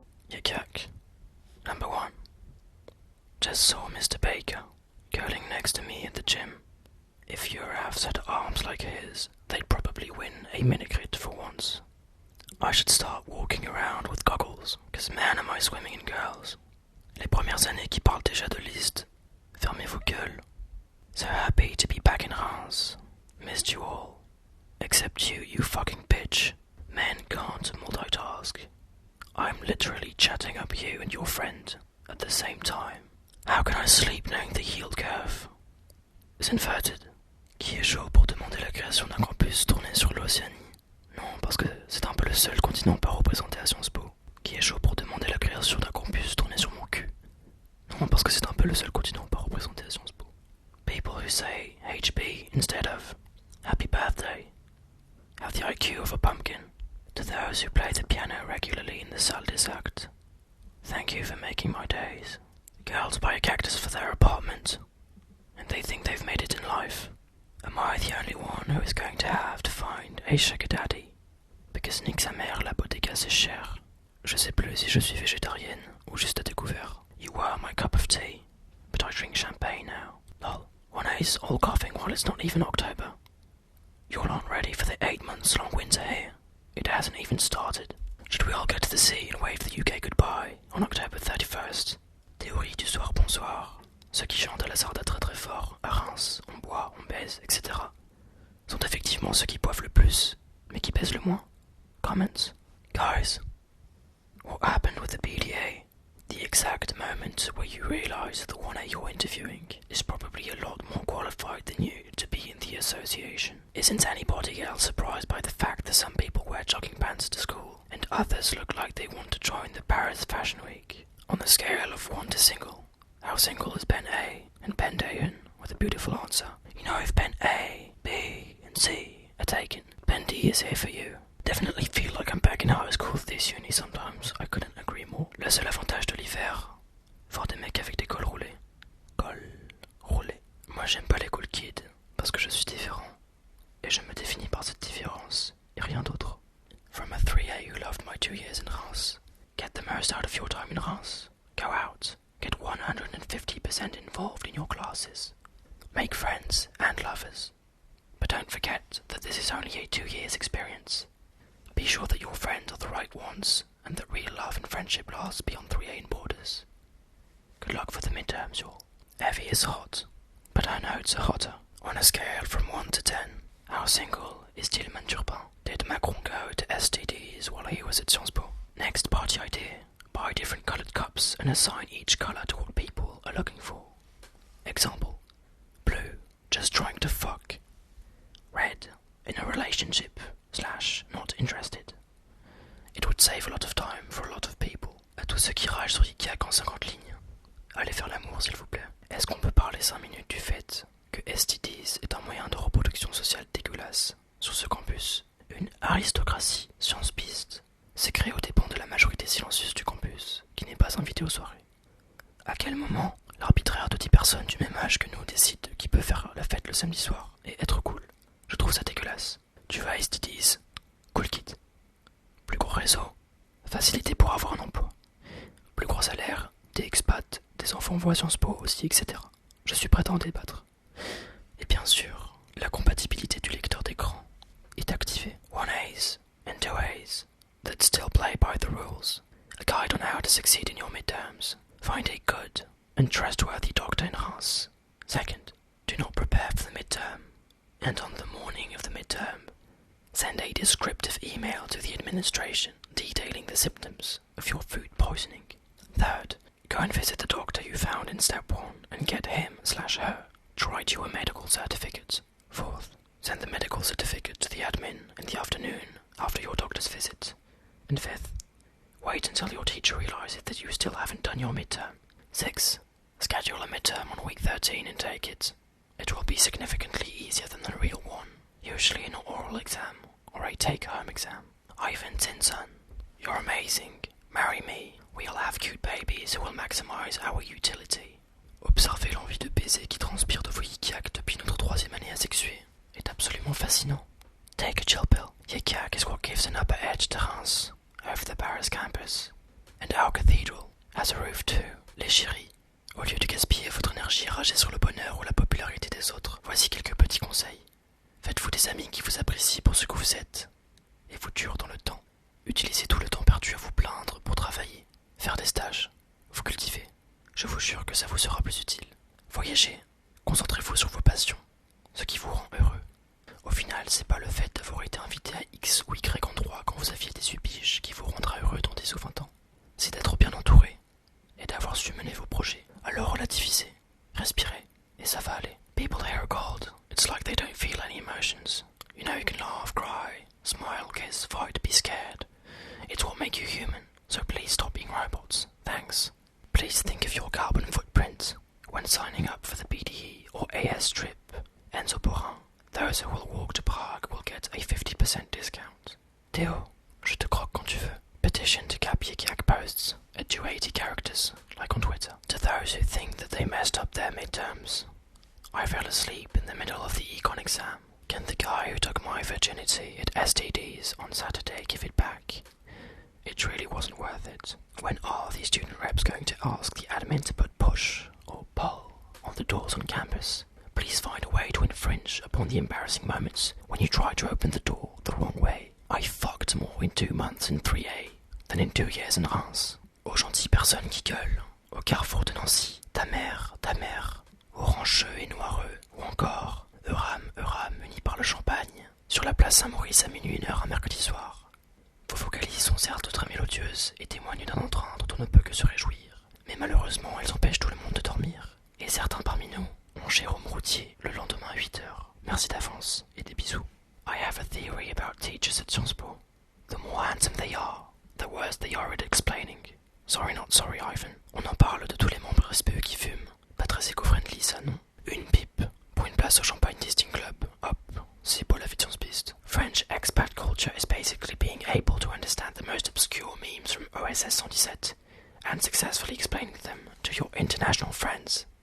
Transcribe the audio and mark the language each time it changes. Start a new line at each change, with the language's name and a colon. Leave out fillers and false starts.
English: Yik Yak. Number 1. Just saw Mr. Baker curling next to me at the gym. If Euroafs had arms like his, they'd probably win a mini-crit for once. I should start walking around with goggles, cause man am I swimming in girls.
French: Les premières années qui parlent déjà de liste. Fermez vos gueules.
English: So happy to be back in Reims. Missed you all. Except you fucking bitch. Men can't multitask. I'm literally chatting up you and your friend at the same time. How can I sleep knowing the yield curve is inverted?
French: Qui est chaud pour demander la création d'un campus tourné sur l'Océanie? Non, parce que c'est un peu le seul continent pas représenté à Sciences Po. Qui est chaud pour demander la création d'un campus tourné sur mon cul? Non, parce que c'est un peu le seul continent pas représenté à Sciences Po.
English: People who say HB instead of Happy Birthday have the IQ of a pumpkin. To those who play the piano regularly in the salle des actes, thank you for making my days. Girls buy a cactus for their apartment, and they think they've made it in life. Am I the only one who is going to have to find a sugar daddy? Because
French: nique sa mère, la bodega c'est cher. Je sais plus si je suis végétarienne ou juste à découvert.
English: You were my cup of tea, but I drink champagne now. Lol. One is all coughing while it's not even October. You all aren't ready for the 8 months long winter here. It hasn't even started. Should we all go to the sea and wave the UK goodbye on October 31st?
French: Théorie du soir bonsoir. Ceux qui chantent à la sarda très très fort, à Reims, on boit, on baise, etc. sont effectivement ceux qui boivent le plus, mais qui baisent le moins.
English: Comments? Guys, what happened with the PDA? The exact moment where you realize the one you're interviewing is probably a lot more qualified than you to be in the association. Isn't anybody else surprised by the fact that some people wear jogging pants to school and others look like they want to join the Paris Fashion Week? On the scale of 1 to single, how single is Ben A? And Ben Dayan with a beautiful answer. You know, if Ben A, B and C are taken, Ben D is here for you. Definitely feel like I'm back in high school with this uni sometimes. I couldn't agree more.
French: Le seul avantage de l'hiver, voir des mecs avec des cols roulés. Cols roulés. Moi j'aime pas les cool kids, parce que je suis différent. Et je me définis par cette différence, et rien d'autre.
English: From a 3A who loved my 2 years in Reims. Get the most out of your time in Reims. Go out. Get 150% involved in your classes. Make friends and lovers. But don't forget that this is only a 2 years experience. Be sure that your friends are the right ones, and that real love and friendship lasts beyond 3A in borders. Good luck for the midterms, y'all. Evie is hot, but her notes are hotter. On a scale from 1 to 10, how single is Tillman Turpin? Did Macron go to STDs while he was at Sciences Po? Next party idea. Buy different coloured cups and assign each colour to what people are looking for. Example. Blue, just trying to fuck. Red, in a relationship / not interested. It would save a lot of time for a lot of people.
French: À tous ceux qui ragent sur Yik Yak en 50 lignes. Allez faire l'amour s'il vous plaît. Est-ce qu'on peut parler 5 minutes du fait que STDs est un moyen de reproduction sociale dégueulasse sur ce campus? Une aristocratie science-piste s'est créée aux dépens de la majorité silencieuse du campus, qui n'est pas invitée aux soirées. À quel moment l'arbitraire de 10 personnes du même âge que nous décide qui peut faire la fête le samedi soir et être cool? Je trouve ça dégueulasse. Tu vas à STDs, cool kid. Plus gros réseau, facilité pour avoir un emploi. Plus gros salaire, des expats, des enfants voient Sciences Po aussi, etc. Je suis prêt à en débattre. Et bien sûr, la compatibilité du lecteur d'écran est activée.
English: 1As and 2As that still play by the rules. A guide on how to succeed in your midterms. Find a good and trustworthy doctor in Reims. Second, do not prepare for the midterm. And on the morning of the midterm, send a descriptive email to the administration detailing the symptoms of your food poisoning. Third, go and visit the doctor you found in step 1 and get him/her to write you a medical certificate. Fourth, send the medical certificate to the admin in the afternoon after your doctor's visit. And fifth, Wait until your teacher realizes that you still haven't done your midterm. 6. Schedule a midterm on week 13 and take it. It will be significantly easier than the real one, usually an oral exam or a take-home exam. Ivan Tinson, you're amazing. Marry me. We'll have cute babies who will maximize our utility.
French: Observer l'envie de baiser qui transpire de vos Yik Yaks depuis notre 3e année asexuée est absolument fascinant.
English: Take a chill pill. Yik Yak is what gives an upper edge to Reims, over the Paris campus. And our cathedral has a roof too.
French: Les chéris, au lieu de gaspiller votre énergie ragée sur le bonheur ou la popularité des autres, voici quelques petits conseils. Faites-vous des amis qui vous apprécient pour ce que vous êtes et vous durent dans le temps. Utilisez tout le temps perdu à vous plaindre pour travailler, faire des stages, vous cultiver. Je vous jure que ça vous sera plus utile. Voyagez, concentrez-vous sur vos passions, ce qui vous rend heureux. Au final, c'est pas le fait d'avoir été invité à X ou Y endroit quand vous aviez 18 piges qui vous rendra heureux dans 10 ou 20 ans. C'est d'être bien entouré et d'avoir su mener vos projets. Alors relativisez, respirez, et ça va aller.
English: People here are cold. It's like they don't feel any emotions. You know, you can laugh, cry, smile, kiss, fight, be scared. It's what makes you human, so please stop being robots. Thanks. Please think of your carbon footprint when signing up for the BDE or AS trip. Enzo Porin, those who will walk to Prague will get a 50% discount.
French: Théo, je te croque quand tu veux.
English: Petition to cap Yik Yak posts at 280 characters, like on Twitter. To those who think that they messed up their midterms, I fell asleep in the middle of the econ exam. Can the guy who took my virginity at STDs on Saturday give it back? It really wasn't worth it. When are the student reps going to ask the admin to put push or pull on the doors on campus? Please find a way to infringe upon the embarrassing moments when you try to open the door the wrong way. I fucked more in 2 months in 3A than in 2 years in Reims.
French: Aux gentilles personnes qui gueulent, au carrefour de Nancy, ta mère, orancheux et noireux, ou encore Euram, uni par le champagne, sur la place Saint-Maurice à minuit 1h un mercredi soir. Vos vocalises sont certes très mélodieuses et témoignent d'un entrain dont on ne peut que se réjouir, mais malheureusement elles empêchent tout le monde de dormir. Et certains parmi nous ont Jérôme Routier le lendemain à 8h. Merci d'avance et des bisous.
English: I have a theory about teachers at Sciences Po. The more handsome they are, the worse they are at explaining. Sorry not sorry, Ivan.
French: On en parle de tous les membres SPE qui fument. Pas très éco-friendly ça, non? Une pipe pour une place au Champagne Tasting Club. Hop, c'est pas la vie de Sciences Piste.
English: French expat culture is basically being able to understand the most obscure memes from OSS 117 and successfully explaining them to your international friends.